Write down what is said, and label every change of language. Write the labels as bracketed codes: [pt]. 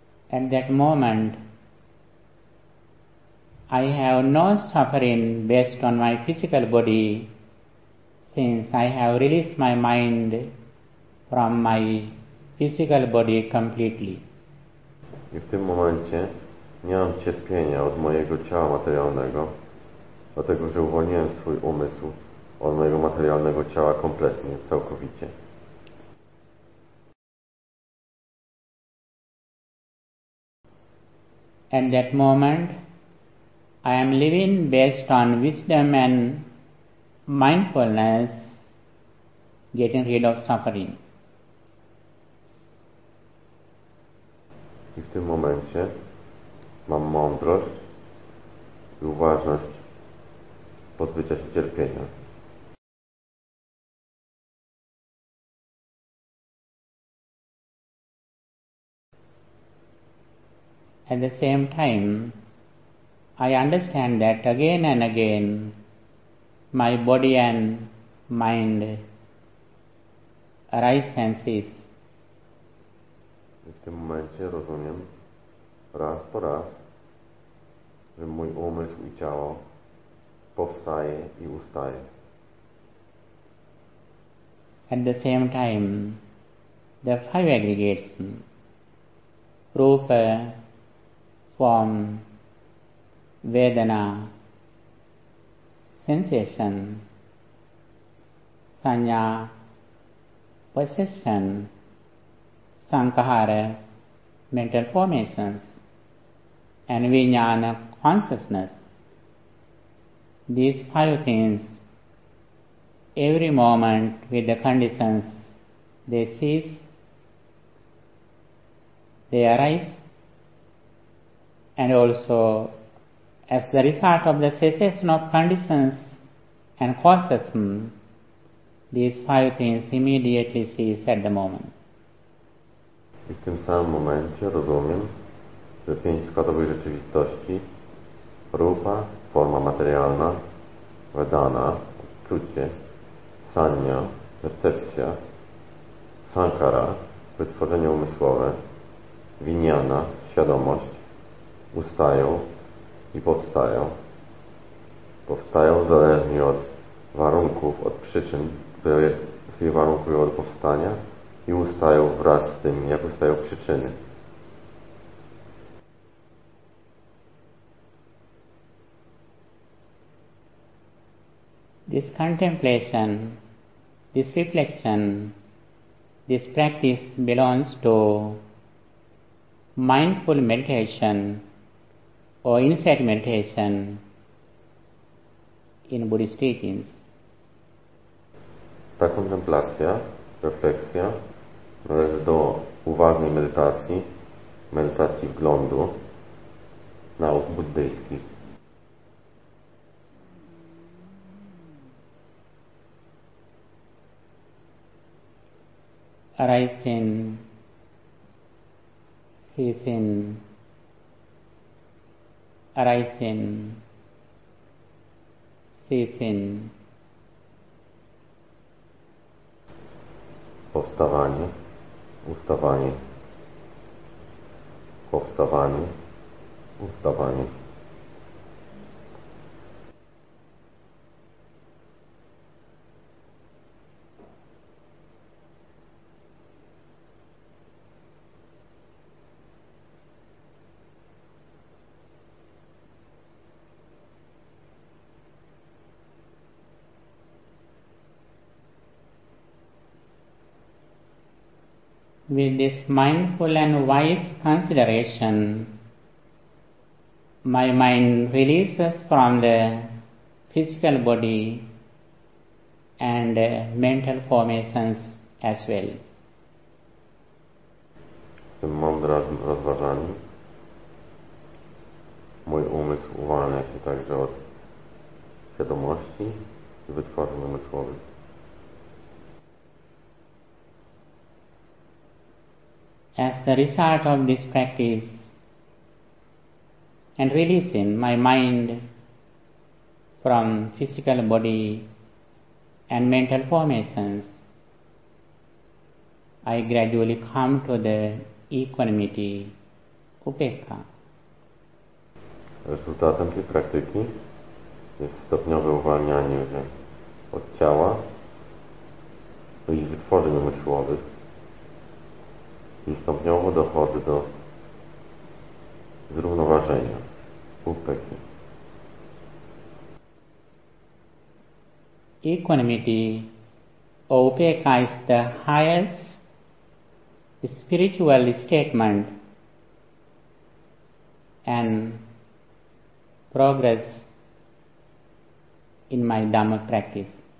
[en] At that moment I have no suffering based on my physical body, since I have released my mind from my physical body completely. [pl] I w tym momencie nie mam cierpienia od mojego ciała materialnego, dlatego że uwolniłem swój umysł od mojego materialnego ciała kompletnie, całkowicie. [en] At that moment, I am living based on wisdom and mindfulness, getting rid of suffering. [pl] I w tym momencie mam mądrość i uważność pozbycia się cierpienia. [en] At the same time, I understand that again and again, my body and mind arise and cease. [pl] W tym momencie rozumiem raz po raz, że mój umysł i ciało powstaje i ustaje. [en] At the same time, the five aggregates, rupa, form, vedana, sensation, sanya, perception, sankhara, mental formations, and vijnana, consciousness. These five things, every moment with the conditions, they cease, they arise, And also, as the result of the cessation of conditions and causes, these five things immediately cease at the moment. [pl] I w tym samym momencie rozumiem, że pięć składowych rzeczywistości, rupa, forma materialna, vedana, odczucie, sanya, percepcja, sankara, wytworzenie umysłowe, vijnana, świadomość, ustają i powstają. Powstają zależnie od warunków, od przyczyn, które je warunkują do powstania i ustają wraz z tym, jak ustają przyczyny. [en] This contemplation, this reflection, this practice belongs to mindful meditation or insight meditation in Buddhist teachings. [pl] Ta kontemplacja, refleksja należy do uważnej medytacji, medytacji wglądu nauk buddyjskich. [en] Arising, ceasing, arising, ceasing. [pl] Powstawanie, ustawanie, powstawanie, ustawanie. [en] With this mindful and wise consideration, my mind releases from the physical body and mental formations as well. [pl] Z tym mądrym rozważaniem mój umysł uwalnia się także od świadomości i wytworzeń umysłowych. [en] As the result of this practice and releasing my mind from physical body and mental formations, I gradually come to the equanimity, upekkha. [pl] Rezultatem tej praktyki jest stopniowe uwalnianie się od ciała i wytworzeń umysłowych. I stopniowo dochodzę do zrównoważenia, upekki. [en] Equanimity or upekka is the highest spiritual statement and progress in my Dhamma practice.